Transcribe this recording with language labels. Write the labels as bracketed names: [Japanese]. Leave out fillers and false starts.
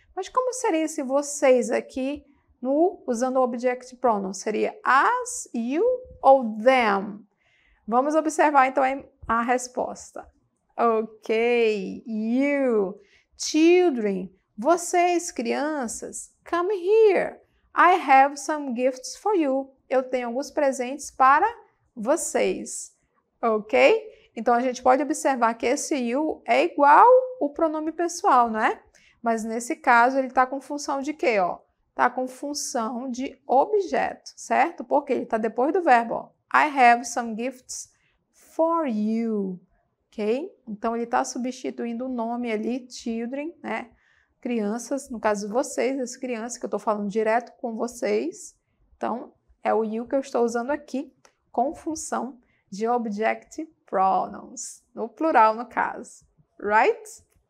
[Portuguese] Mas como seria esse vocês aqui usando o object pronoun? Seria as, you ou them? Vamos observar então a resposta. [English] Ok, you, children, [Portuguese] vocês, crianças, [English] come here. I have some gifts for you. [Portuguese] Eu tenho alguns presentes para vocês, ok? Então, a gente pode observar que esse you é igual o pronome pessoal, não é? Mas, nesse caso, ele está com função de quê, ó? está com função de objeto, certo? Porque ele está depois do verbo, ó. [English] I have some gifts for you, ok? [Portuguese] Então, ele está substituindo o nome ali, children, né? Crianças, no caso de vocês, as crianças, que eu estou falando direto com vocês. Então, é o you que eu estou usando aqui, com função de object pronouns, no plural, no caso, right?